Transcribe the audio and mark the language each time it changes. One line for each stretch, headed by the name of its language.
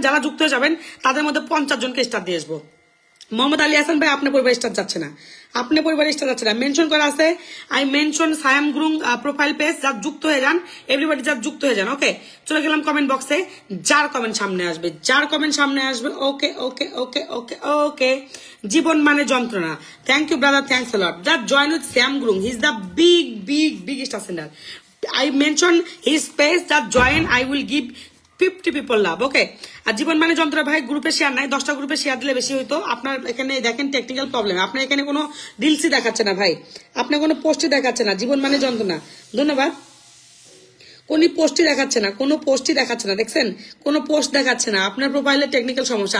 Bangla: যারা যুক্ত হয়ে যাবেন তাদের মধ্যে 50 জনকে স্টার দিয়ে আসবো। মোহাম্মদ আলী হাসান ভাই, আপনার পরিবারে স্টার যাচ্ছে না, আপনার পরিবারে স্টার যাচ্ছে না, মেনশন করা আছে,
English: I mention Sayam Gurung profile page,
Bangla: যা যুক্ত হয়ে যান,
English: everybody
Bangla: যা যুক্ত হয়ে যান। ওকে, চলে গেলাম কমেন্ট বক্সে। যার কমেন্ট সামনে আসবে, যার কমেন্ট সামনে আসবে। ওকে ওকে ওকে ওকে ওকে, জীবন মানে যন্ত্রণা,
English: Thank you brother, thanks a lot. Just join with Shyam Gurung, he is the big big big star sender. I mention his page, that join, I will give 50 people love.
Bangla: ওকে, আর জীবন মানে যন্ত্র ভাই গ্রুপে শেয়ার নাই, 10টা গ্রুপে শেয়ার দিলে বেশি হইতো। আপনার এখানে দেখেন টেকনিক্যাল প্রবলেম, আপনার এখানে কোনো রিলসই দেখাচ্ছে না ভাই, আপনার কোনো পোস্টই দেখাচ্ছে না, জীবন মানে যন্ত্রণা, ধন্যবাদ। কোন পোস্টই দেখাচ্ছে না, কোনো পোস্টই দেখাচ্ছে না, দেখছেন কোনো পোস্ট দেখাচ্ছে না, আপনার প্রোফাইলে টেকনিক্যাল সমস্যা।